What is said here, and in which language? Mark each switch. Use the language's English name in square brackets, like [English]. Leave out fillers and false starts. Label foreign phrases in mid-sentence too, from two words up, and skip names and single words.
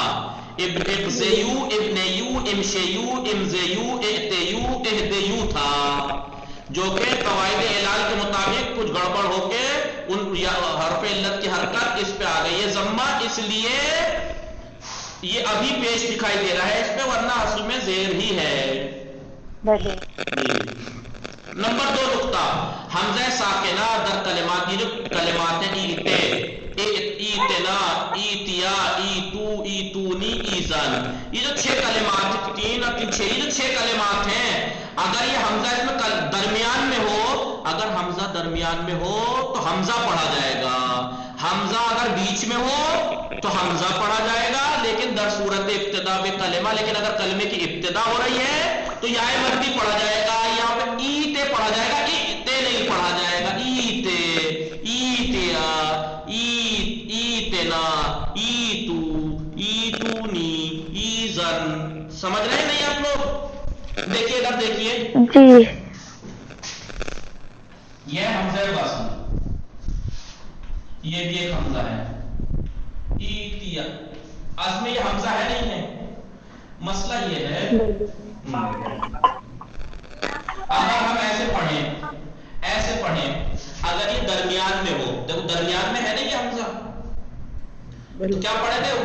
[Arabic] ابذیو، ابنیو، امشیو، امزیو، اہتیو، اہدیو [Urdu] تھا، جو کہ قواعد اعلال کے مطابق کچھ گڑبڑ ہوکے ان حرف علت کی حرکت اس پہ آ گئی ہے ضمہ، اس لیے یہ ابھی پیش دکھائی دے رہا ہے اس پہ، ورنہ اصل میں زیر ہی ہے. نمبر 2 نکتہ، ہمزہ ساکنہ در کلمات، یہ جو کلمات ہیں ایتے, [Arabic] ایتنا، ایتیا، ایتو، ایتونی، ایزن، [Urdu] یہ جو 6 کلمات، 3 اور 3 6، یہ جو 6 کلمات ہیں، اگر یہ حمزہ اس میں درمیان میں ہو، اگر حمزہ درمیان میں ہو تو حمزہ پڑھا جائے گا، حمزہ اگر بیچ میں ہو تو حمزہ پڑھا جائے گا، لیکن [Persian] در صورت ابتدا بے کلمہ، [Urdu] لیکن اگر کلمے کی ابتدا ہو رہی ہے تو یا مدی پڑھا جائے گا، یہاں پہ ایتے پڑھا جائے گا، ایتے نہیں پڑھا جائے گا، [Arabic] ایتے، ایتیا، ایتنا، ایتو، ایتونی، ایزن، [Urdu] سمجھ رہے ہیں نہیں آپ لوگ؟ دیکھیے ادھر دیکھیے، جی یہ حمزہ وصل، یہ بھی ایک حمزہ ہے، ایتیا، اصل میں یہ حمزہ ہے نہیں ہے، مسئلہ یہ ہے اگر ہم ایسے پڑھیں اگر یہ درمیان میں ہو، دیکھو درمیان میں ہے نا یہ حمزہ، تو کیا پڑھے تھے؟